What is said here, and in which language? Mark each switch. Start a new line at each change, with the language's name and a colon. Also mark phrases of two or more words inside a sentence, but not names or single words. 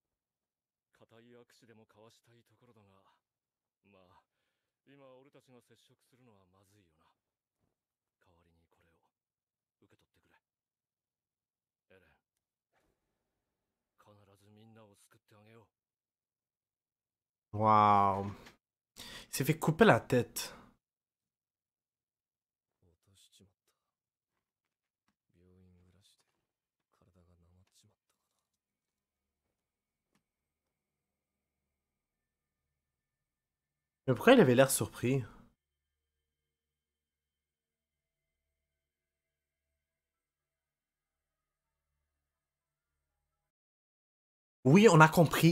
Japanese: 固い握手でも交わしたいところだが、まあ、今俺たちが接触するのはまずいよな。代わりにこれを受け取ってくれ。エレン、必ずみんなを救ってあげよう。
French: Waouh. Il s'est fait couper la tête.
Japanese: 落としちまった。病院暮らしで体がなまっちまったかな。
French: Mais pourquoi il avait l'air surpris? Oui, on a compris.